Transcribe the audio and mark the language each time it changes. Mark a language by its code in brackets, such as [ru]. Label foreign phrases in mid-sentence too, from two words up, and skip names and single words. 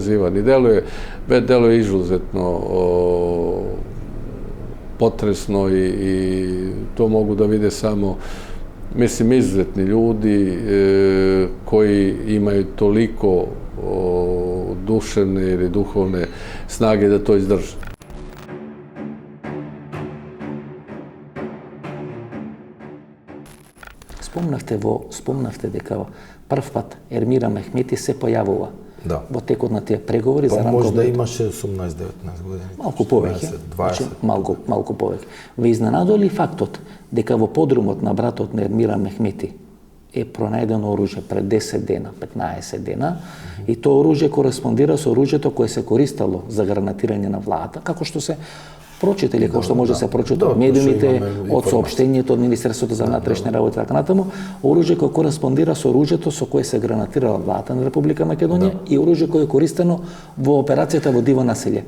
[sr] I deluje izuzetno potresno i to mogu da vide samo, mislim, izuzetni ljudi koji imaju toliko duševne ili duhovne snage da to izdrže. [mk] Spomnavte дека прв пат Ермира Мехмети се појавува во текот на тие преговори за рамков. Можда имаше 18-19 години. Малку повеќе. 20. Малку повеќе. Ве изненадува ли фактот дека во подрумот на братот на Ермира Мехмети е пронајдено оружје пред 10 дена, 15 дена, и тоа оружје кореспондира со оружјето кое се користело за гранатирање на владата, како што се прочитали, како што може да се прочита од медиумите, од соопштението од Министерството за внатрешни работи, така натаму, оружје кое кореспондира со оружјето со кое се гранатирала владата на Република Македонија и оружје кое е користено во операцијата во Диво населје.